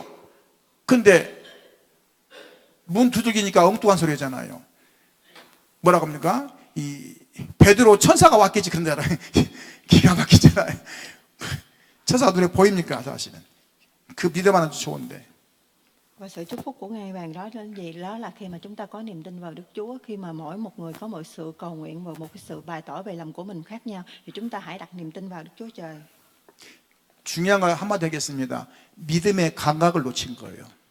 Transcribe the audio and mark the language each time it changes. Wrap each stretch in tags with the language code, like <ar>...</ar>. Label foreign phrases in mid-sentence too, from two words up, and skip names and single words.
<ko>근데 문 두들기니까 엉뚱한 소리잖아요. 뭐라고 합니까? 이 베드로 천사가 왔겠지 그런 줄 알아요. 기가 막히잖아요. 천사가 눈에 보입니까 사실은? 그 믿음 하나 좋은데.</ko> <vi>Và sự chúc phúc của Ngài Vàng đó là gì? Đó là khi mà chúng ta có niềm tin vào Đức Chúa, khi mà mỗi một người có một sự cầu nguyện và một cái sự bày tỏ về lòng của mình khác nhau, thì chúng ta hãy đặt niềm tin vào Đức Chúa Trời.</vi> <ko>중요한 걸 한마디 하겠습니다. 믿음의 감각을 놓친 거예요.</ko>